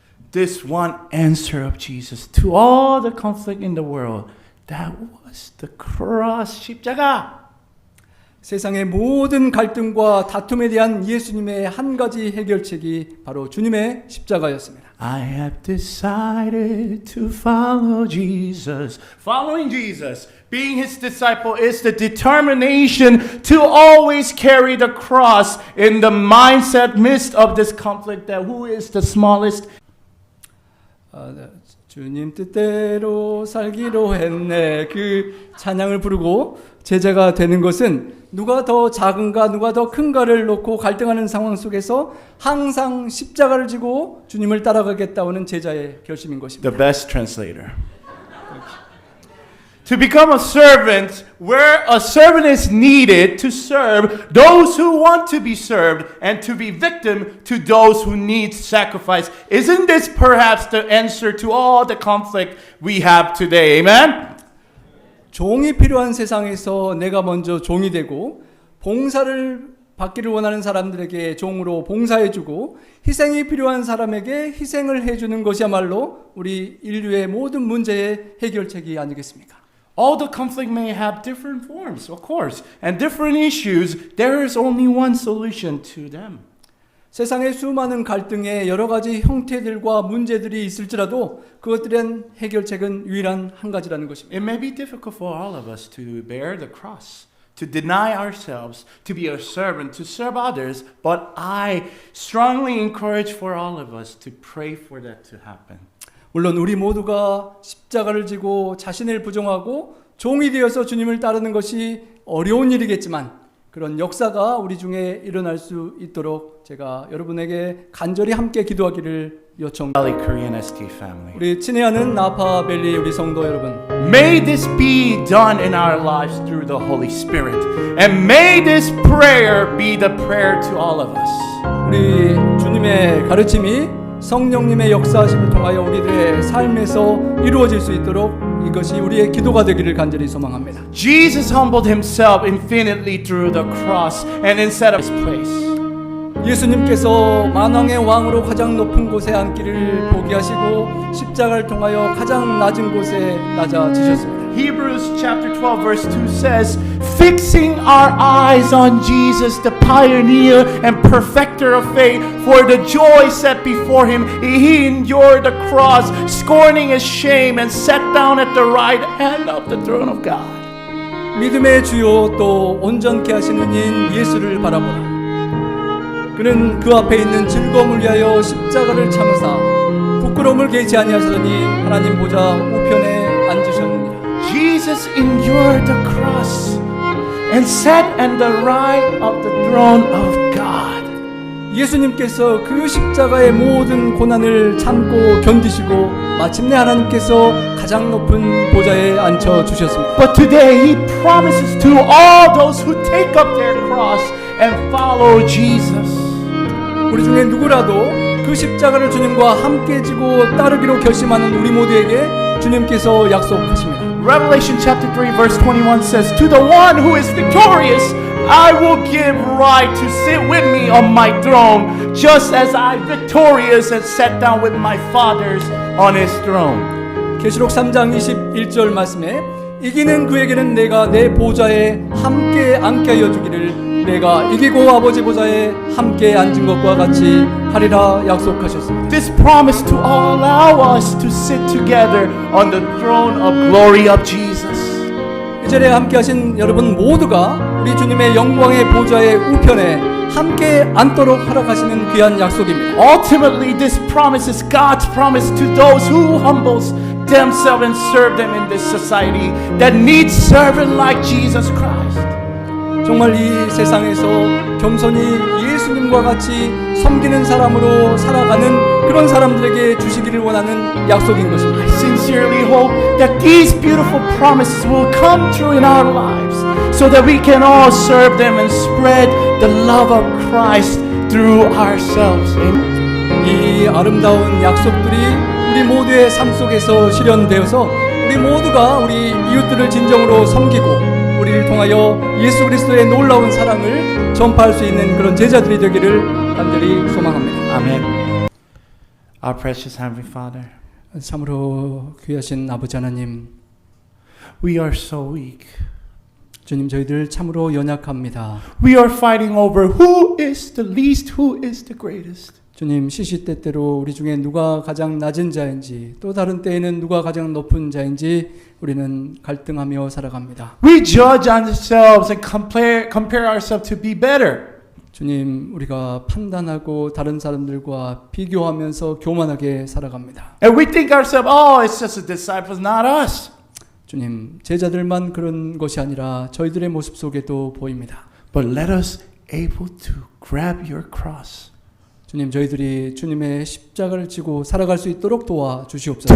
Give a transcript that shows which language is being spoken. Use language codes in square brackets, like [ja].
[en] This one answer of Jesus to all the conflict in the world, that was the cross, [ko] 십자가. 세상의 모든 갈등과 다툼에 대한 예수님의 한 가지 해결책이 바로 주님의 십자가였습니다. [en] I have decided to follow Jesus. Following Jesus, being his disciple, is the determination to always carry the cross in the mindset midst of this conflict that who is the smallest. [ko] 주님 뜻대로 살기로 했네. 그 찬양을 부르고 제자가 되는 것은 누가 더 작은가 누가 더 큰가를 놓고 갈등하는 상황 속에서 항상 십자가를 지고 주님을 따라가겠다는 제자의 결심인 것입니다. [en] The best translator. To become a servant, where a servant is needed to serve those who want to be served and to be victim to those who need sacrifice. Isn't this perhaps the answer to all the conflict we have today? Amen? [ko] 종이 필요한 세상에서 내가 먼저 종이 되고 봉사를 받기를 원하는 사람들에게 종으로 봉사해주고 희생이 필요한 사람에게 희생을 해주는 것이야말로 우리 인류의 모든 문제의 해결책이 아니겠습니까? [en] All the conflict may have different forms, of course, and different issues. There is only one solution to them. [ko] 세상의 수많은 갈등의 여러 가지 형태들과 문제들이 있을지라도 그것들의 해결책은 유일한 한 가지라는 것입니다. [en] It may be difficult for all of us to bear the cross, to deny ourselves, to be a servant, to serve others, but I strongly encourage for all of us to pray for that to happen. [ko] 물론 우리 모두가 십자가를 지고 자신을 부정하고 종이 되어서 주님을 따르는 것이 어려운 일이겠지만 그런 역사가 우리 중에 일어날 수 있도록 제가 여러분에게 간절히 함께 기도하기를 요청합니다. [en] Valley Korean ST family. [ko] 우리 친애하는 나파밸리 우리 성도 여러분, [en] May this be done in our lives through the Holy Spirit. And may this prayer be the prayer to all of us. [ko] 우리 주님의 가르침이 성령님의 역사하심을 통하여 우리들의 삶에서 이루어질 수 있도록 이것이 우리의 기도가 되기를 간절히 소망합니다. [en] Jesus humbled himself infinitely through the cross and instead of his place. [ko] 예수님께서 만왕의 왕으로 가장 높은 곳에 앉기를 포기하시고 십자가를 통하여 가장 낮은 곳에 낮아지셨습니다. [en] Hebrews chapter 12 verse 2 says, fixing our eyes on Jesus, the pioneer and perfecter of faith, for the joy set before him, he endured the cross, scorning his shame, and sat down at the right hand of the throne of God. [ko] 믿음의 주요 또 온전케 하시는 이인 예수를 바라보라. 그는 그 앞에 있는 즐거움을 위하여 십자가를 참으사 부끄러움을 개치 아니하시더니 하나님 보좌 우편에 앉으셨느니라. [en] Jesus endured the cross and sat at the right of the throne of God. [ko] 예수님께서 그 십자가의 모든 고난을 참고 견디시고 마침내 하나님께서 가장 높은 보좌에 앉혀 주셨습니다. [en] But today he promises to all those who take up their cross and follow Jesus. [ko] 우리 중에 누구라도 그 십자가를 주님과 함께 지고 따르기로 결심하는 우리 모두에게 주님께서 약속하십니다. [en] Revelation chapter 3 verse 21 says, to the one who is victorious, I will give right to sit with me on my throne, just as I victorious and sat down with my fathers on his throne. [ko] 계시록 3장 21절 말씀에 이기는 그에게는 내가 내 보좌에 함께 앉게 하여 주기를 내가 이기고 아버지 보좌에 함께 앉은 것과 같이 하리라 약속하셨습니다. [en] This promise to allow us to sit together on the throne of glory of Jesus. [ko] 이 자리에 함께 하신 여러분 모두가 우리 주님의 영광의 보좌의 우편에 함께 앉도록 허락하시는 귀한 약속입니다. [en] Ultimately, this promise is God's promise to those who humbles themselves and serve them in this society that needs servant like Jesus Christ. [ko] 정말 이 세상에서 겸손히 예수님과 같이 섬기는 사람으로 살아가는 그런 사람들에게 주시기를 원하는 약속인 것입니다. [en] I sincerely hope that these beautiful promises will come true in our lives so that we can all serve them and spread the love of Christ through ourselves. Amen. [ko] 이 아름다운 약속들이 우리 모두의 삶 속에서 실현되어서 우리 모두가 우리 이웃들을 진정으로 섬기고 우리를 통하여 예수 그리스도의 놀라운 사랑을 전파할 수 있는 그런 제자들이 되기를 간절히 소망합니다. [en] Amen. Our precious Heavenly Father, [ko] 참으로 귀하신 아버지 하나님, [en] we are so weak. [ko] 주님 저희들 참으로 연약합니다. [en] We are fighting over who is the least, who is the greatest. [ko] 주님 시시때때로 우리 중에 누가 가장 낮은 자인지 또 다른 때에는 누가 가장 높은 자인지 우리는 갈등하며 살아갑니다. [en] We judge ourselves and compare ourselves to be better. [ko] 주님 우리가 판단하고 다른 사람들과 비교하면서 교만하게 살아갑니다. [en] And we think ourselves, oh, it's just the disciples, not us. [ko] 주님 제자들만 그런 것이 아니라 저희들의 모습 속에도 보입니다. [en] But let us able to grab your cross. [ko] 주님 저희들이 주님의 십자가를 지고 살아갈 수 있도록 도와 주시옵소서.